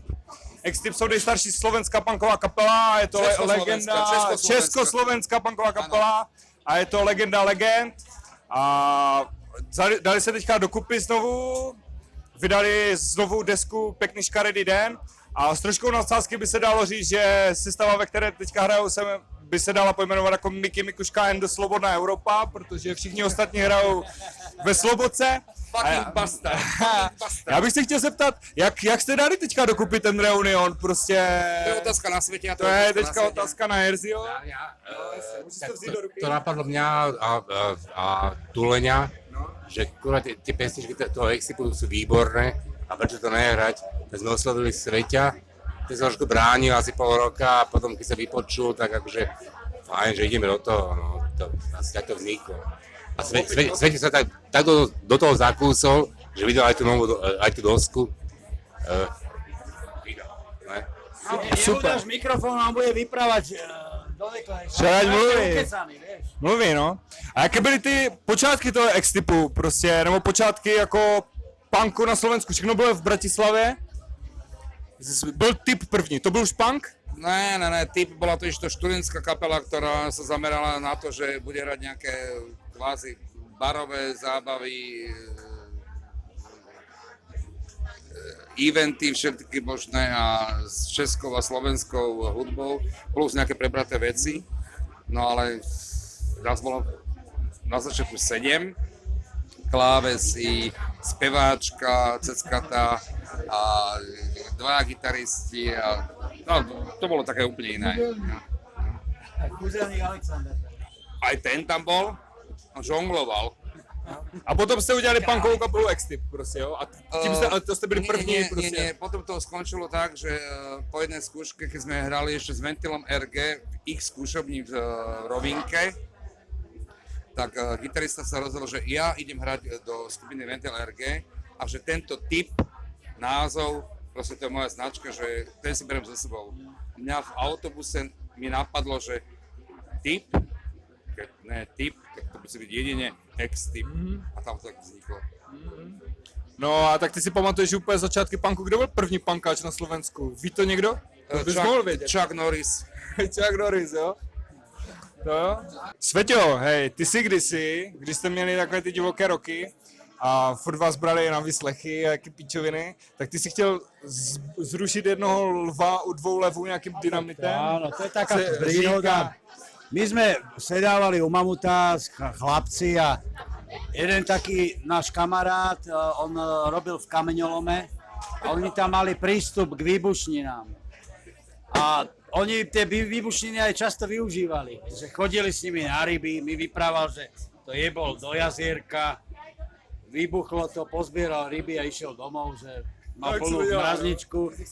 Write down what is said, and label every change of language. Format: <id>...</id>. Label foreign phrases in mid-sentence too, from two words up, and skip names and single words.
<cs>X-Tip jsou nejstarší slovenská punková kapela, je to legenda, československá punková kapela a je to legenda legend. A dali se teďka dokupy znovu, vydali znovu desku Pěkný škaredý den a s troškou nadsázky by se dalo říct, že sestava, ve které teďka hrajou, by se dala pojmenovat jako Miky Mikuška and the Slobodná Evropa, protože všichni ostatní hrajou ve Slobodce.</cs> <en>Fucking bastard.</en> <cs>Já bych se chtěl zeptat, jak jste dali teďka dokupy ten reunion, prostě... To je otázka na světě. To je teďka otázka na Jerzio.</cs> <sk>To napadlo mňa a Tuleňa, že kurva tie pesničky toho Exipu sú výborné a prečo to nehrať. Tak sme oslovili Sveťa, ten sa trošku bránil asi pol roka a potom keď sa vypočul, tak akože fajn, že ideme do toho, no, to asi takto vzniklo. A Sveťa sa tak do toho zakúsol, že videl aj tú dosku. Super. Neudáš mikrofón a on bude vyprávať do</sk> <cs>Však mluví, no. A jaké byly ty počátky toho X-Tipu prostě, nebo počátky jako punku na Slovensku? Všechno bylo v Bratislavě? Byl Tip první, to byl už punk? Ne,</cs> <sk>Tip bola to ešte študentská kapela, ktorá sa zamerala na to, že bude hrať nejaké kvázi barové zábavy, eventy všetky možné a s českou a slovenskou hudbou, plus nejaké prebraté veci. No ale nás bolo na začiatku 7, klávesy, speváčka, ceckata a 2 gitaristi a no, to bolo také úplne iné. Kúzelník Alexander. Aj ten tam bol, on žongloval.</sk> <cs>A potom jste udělali punkovou kapelu X-Tip, prostě, jo? A tím to jste byli první, prostě.</cs> <sk>Nie, potom to skončilo tak, že po jednej skúške, keď sme hrali ešte s Ventilom RG v ich skúšobni v Rovinke, tak gitarista sa rozhodol, že ja idem hrať do skupiny Ventil RG a že tento typ, názov, proste to je moja značka, že ten si beriem so sebou. Mňa v autobuse mi napadlo, že typ, typ, tak to musí byť jedine X-Tip a tam to tak vzniklo.</sk> <cs>No a tak ty si pamatuješ úplně začátky punku, kdo byl první punkáč na Slovensku? Ví to někdo? To bys mohl vědět. Chuck Norris. Chuck Norris, jo? To jo? Sveťo, hej, ty si kdysi, když jste měli takové ty divoké roky a furt vás brali na výslechy a jaké píčoviny, tak ty si chtěl zrušit jednoho lva u 2 levů nějakým dynamitem?</cs> <sk>Áno, to je taká príhoda. My sme sedávali u Mamuta, chlapci a jeden taký náš kamarát, on robil v kameňolome a oni tam mali prístup k výbušninám. A oni tie výbušniny aj často využívali, že chodili s nimi na ryby, mi vyprával, že to jebol do jazierka, vybuchlo to, pozbieral ryby a išiel domov, že mal plnú mrazničku.</sk>